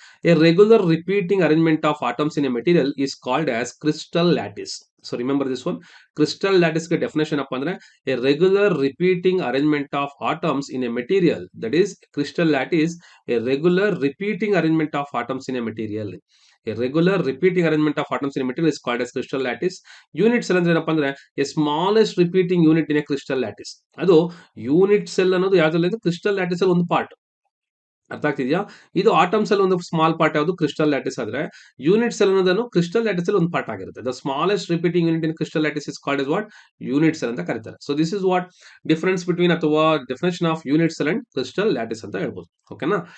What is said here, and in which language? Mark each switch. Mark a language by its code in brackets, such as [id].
[en] A regular repeating arrangement of atoms in a material is called as crystal lattice. So remember this one. [kn] Crystal lattice ಗೆ definition ಅಪ್ಪ ಅಂದ್ರೆ [en] A regular repeating arrangement of atoms in a material, that is crystal lattice. A regular repeating arrangement of atoms in a material. A regular repeating arrangement of atoms in a material is called as crystal lattice. Unit cell [kn] ಅಂದ್ರೆ ಏನಪ್ಪಾ ಅಂದ್ರೆ [en] a smallest repeating unit in a crystal lattice. [kn] ಅದು unit cell ಅನ್ನೋದು ಯಾವ್ದ್ರಲ್ಲಿ crystal lattice ಅಲ್ಲಿ ಒಂದು part. ಅರ್ಥ ಆಗ್ತಿದ್ಯಾ? ಇದು ಆಟಮ್ಸ್ ಅಲ್ಲಿ ಒಂದು ಸ್ಮಾಲ್ ಪಾರ್ಟ್ ಯಾವುದು ಕ್ರಿಸ್ಟಲ್ ಲ್ಯಾಟಿಸ್ ಆದ್ರೆ, ಯೂನಿಟ್ ಸೆಲ್ ಅನ್ನೋದನ್ನು ಕ್ರಿಸ್ಟಲ್ ಲ್ಯಾಟಿಸ್ ಅಲ್ಲಿ ಒಂದು ಪಾರ್ಟ್ ಆಗಿರುತ್ತೆ. [en] The smallest repeating unit in crystal lattice is called is what? [kn] Unit cell ಅಂತ ಕರೀತಾರೆ. [en] so this is what difference between ಅಥವಾ definition of unit cell and crystal lattice [kn] ಅಂತ ಹೇಳ್ಬೋದು. [en] ಓಕೆನಾ?